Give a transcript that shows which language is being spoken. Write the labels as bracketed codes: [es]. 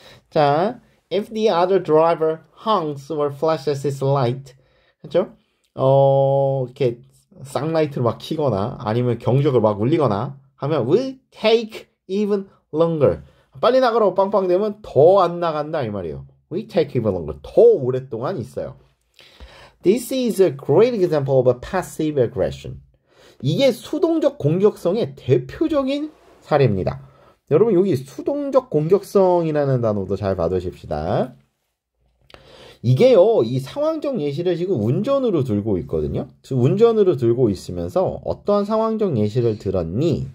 [en] 자, if the other driver honks or flashes his light, [ko] 그렇죠? 이렇게 쌍라이트를 막 켜거나 아니면 경적을 막 울리거나 하면 [en] will take even longer. [ko] 빨리 나가라고 빵빵 되면 더 안 나간다 이 말이에요. [en] We take even longer. [ko] 더 오랫동안 있어요. [en] This is a great example of a passive aggression. [ko] 이게 수동적 공격성의 대표적인 사례입니다. 여러분 여기 수동적 공격성이라는 단어도 잘 봐두십시다. 이게요, 이 상황적 예시를 지금 운전으로 들고 있거든요. 운전으로 들고 있으면서 어떠한 상황적 예시를 들었니?